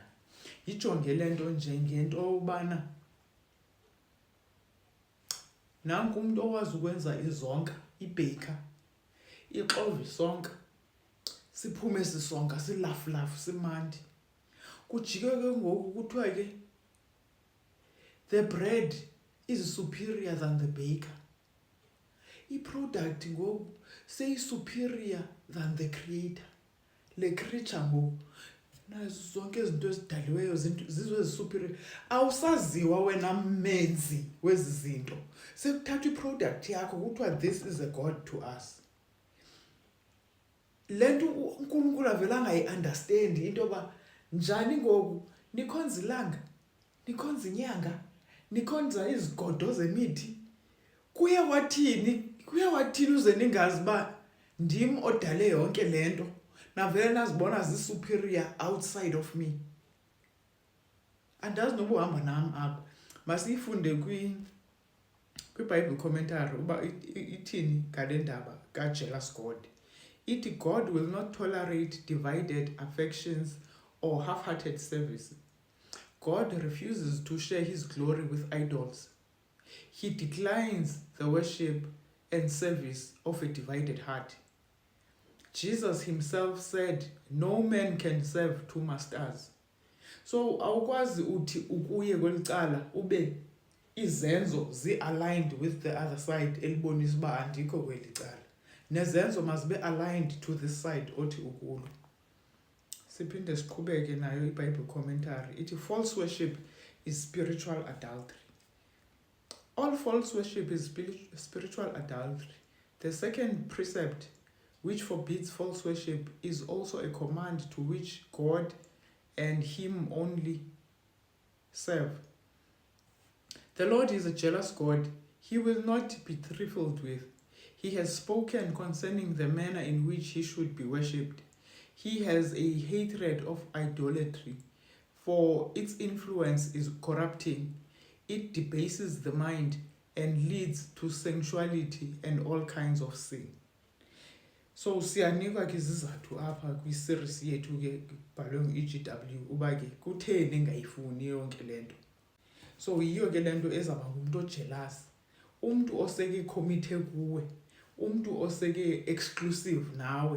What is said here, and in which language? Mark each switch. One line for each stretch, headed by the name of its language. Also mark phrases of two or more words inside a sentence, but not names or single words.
Xhosa: Yijonge le nto njengento yobana nanku umntu owazi ukwenza izonka, ibheyikha, ixova isonka, siphume sisonka silafulafu simandi. Kujike ke ngoku kuthiwa ke
English: the bread is superior than the baker.
Xhosa: I-product ngoku seyi-superior
English: than the creator.
Xhosa: Le creature ngoku nazo zonke izinto ezidaliweyo zizo ezi-superior. Awusaziwa wena mmenzi wezi zinto. Sekuthathwa i-product yakho kuthiwa
English: this is a god to us.
Xhosa: Le nto uNkulunkulu avele angayi-understand into yoba njani ngoku nikhonza ilanga, nikhonza inyanga, nikhonza izigodo zemithi. Kuye wathini uze ningazi uba ndim odale yonke le nto, navele nazibona zi-superior
English: outside of me.
Xhosa: Andazi noba uhamba nam apha. Masiyifunde kwiBhayibhile commentary uba ithini ngale ndaba ka-
English: jealous God. Ithi God will not tolerate divided affections or half-hearted service. God refuses to share his glory with idols. He declines the worship and service of a divided heart. Jesus himself said, no man can serve two masters.
Xhosa: So awukwazi uthi ukuye kwelicala ube izenzo zi-aligned
English: with the other side
Xhosa: elibonisa uba andikho kweli cala.
English: Nezenzo must be aligned to this side
Xhosa: othi ukulo. Siphinde siqhubeke nayo iBhayibhile commentary.
English: Ithi false worship is spiritual adultery. All false worship is spiritual adultery. The second precept, which forbids false worship, is also a command to which God and him only serve. The Lord is a jealous God. He will not be trifled with. He has spoken concerning the manner in which he should be worshipped. He has a hatred of idolatry, for its influence is corrupting. It debases the mind and leads to sensuality and all kinds of sin.
Xhosa: So siyanikwa ke izizathu apha kwi-series yethu ke bhalwe ngu-EGW uba ke kutheni engayifuni yonke le nto. So yiyo ke le nto ezawuba ngumntu ojealous, umntu oseke committed kuwe, umntu oseke exclusive nawe.